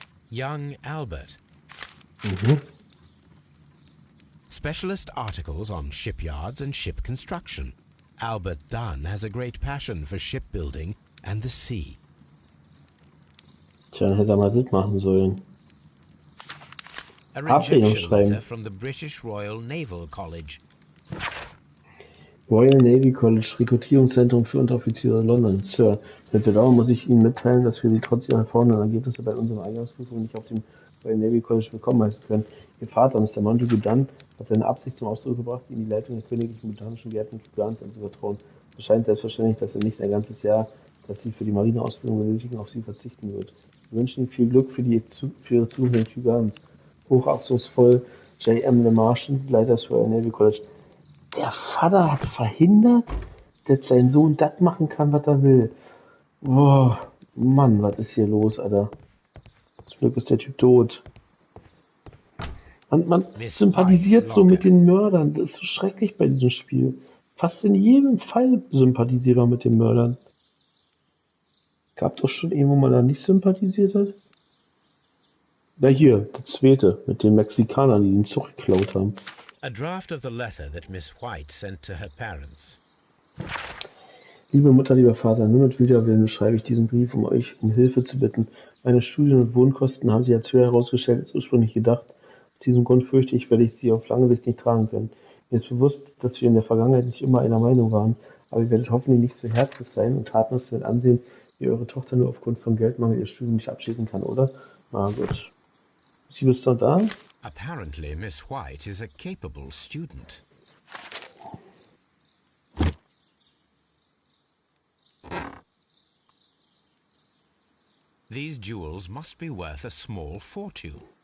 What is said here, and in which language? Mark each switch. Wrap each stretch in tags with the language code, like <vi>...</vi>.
<en>Young Albert. Specialist articles on shipyards and ship construction. Albert Dunn has a great passion for shipbuilding and the sea.</en> <de>Tja, dann hätte er mal das machen sollen.</de> <en>A</en> <de>Ablehnung</de> <en>rejection</en> <de>schreiben.</de> <en>letter from the British Royal Naval College.</en> <de>Royal Navy College, Rekrutierungszentrum für Unteroffiziere London. Sir, mit Bedauern muss ich Ihnen mitteilen, dass wir Sie trotz Ihrer hervorragenden Ergebnisse bei unseren Eingangsprüfungen nicht auf dem Royal Navy College willkommen heißen können. Ihr Vater, Mr. Montagu Dunn, hat seine Absicht zum Ausdruck gebracht, Ihnen die Leitung der königlichen botanischen Gärten Kew Gardens anzuvertrauen. Es scheint selbstverständlich, dass er nicht ein ganzes Jahr, das Sie für die Marineausbildung benötigen, auf Sie verzichten wird. Wir wünschen Ihnen viel Glück für Ihre Zukunft in Kew Gardens. Hochachtungsvoll, J.M. Le Marchand, Leiter des Royal Navy College. Der Vater hat verhindert, dass sein Sohn das machen kann, was er will. Boah, Mann, was ist hier los, Alter? Zum Glück ist der Typ tot. Man sympathisiert so mit den Mördern. Das ist so schrecklich bei diesem Spiel. Fast in jedem Fall sympathisiert man mit den Mördern. Gab doch schon irgendwo mal da nicht sympathisiert hat? Ja, hier, der zweite, mit den Mexikanern, die ihn zurückgeklaut haben.</de> <en>A draft of the letter that Miss White sent to her parents.</en> <de>Liebe Mutter, lieber Vater, nur mit Widerwillen schreibe ich diesen Brief, um euch um Hilfe zu bitten. Meine Studien- und Wohnkosten haben sich als höher herausgestellt als ursprünglich gedacht. Aus diesem Grund fürchte ich, werde ich sie auf lange Sicht nicht tragen können. Mir ist bewusst, dass wir in der Vergangenheit nicht immer einer Meinung waren, aber ihr werdet hoffentlich nicht so herzlich sein und tatenlos mit ansehen, wie eure Tochter nur aufgrund von Geldmangel ihr Studium nicht abschließen kann, oder? Na gut. Sie bist doch da?</de> <en>Apparently, Miss White is a capable student. These jewels must be worth a small fortune.</en>